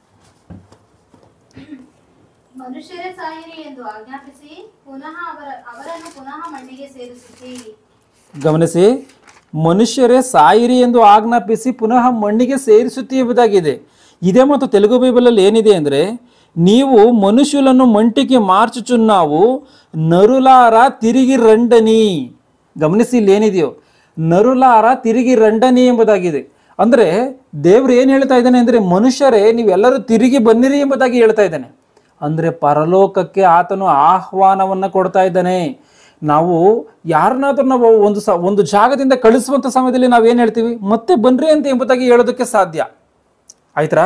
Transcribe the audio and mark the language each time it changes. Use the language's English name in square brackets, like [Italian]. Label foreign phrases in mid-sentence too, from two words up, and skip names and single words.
[Kannada] ಮನುಷ್ಯರೇ ಸಾಯಿರಿ ಎಂದು ಆಜ್ಞಾಪಿಸಿ ಅವರನ್ನು ಪುನಃ ಮಣ್ಣಿಗೆ ಸೇರಿಸುತ್ತಿ. ಗಮನಿಸಿ, ಮನುಷ್ಯರೇ ಸಾಯಿರಿ ಎಂದು ಆಜ್ಞಾಪಿಸಿ ಪುನಃ ಮಣ್ಣಿಗೆ ಸೇರಿಸುತ್ತಿ ಎಂಬುದಾಗಿದೆ. ಇದೇ ಮತ್ತು ತೆಲುಗು ಬೈಬಲಲ್ಲಿ ಏನಿದೆ ಅಂದರೆ, [Telugu] నీవు మనుషులను మంటికి మార్చుచున్నావు, నరులార తిరిగి రండని. [Kannada] ಗಮನಿಸಿ ಇಲ್ಲಿ ಏನಿದೆಯೋ, [Telugu] నరులార తిరిగి రండని [Kannada] ಎಂಬುದಾಗಿದೆ. ಅಂದರೆ ದೇವರು ಏನು ಹೇಳ್ತಾ ಇದ್ದಾನೆ ಅಂದರೆ, ಮನುಷ್ಯರೇ ನೀವೆಲ್ಲರೂ ತಿರುಗಿ ಬನ್ನಿರಿ ಎಂಬುದಾಗಿ ಹೇಳ್ತಾ ಇದ್ದಾನೆ. ಅಂದರೆ ಪರಲೋಕಕ್ಕೆ ಆತನು ಆಹ್ವಾನವನ್ನು ಕೊಡ್ತಾ ಇದ್ದಾನೆ. ನಾವು ಯಾರನ್ನಾದ್ರೂ ನಾವು ಒಂದು ಜಾಗದಿಂದ ಕಳಿಸುವಂಥ ಸಮಯದಲ್ಲಿ ನಾವೇನು ಹೇಳ್ತೀವಿ, ಮತ್ತೆ ಬನ್ರಿ ಅಂತ ಎಂಬುದಾಗಿ ಹೇಳೋದಕ್ಕೆ ಸಾಧ್ಯ ಆಯ್ತಾ?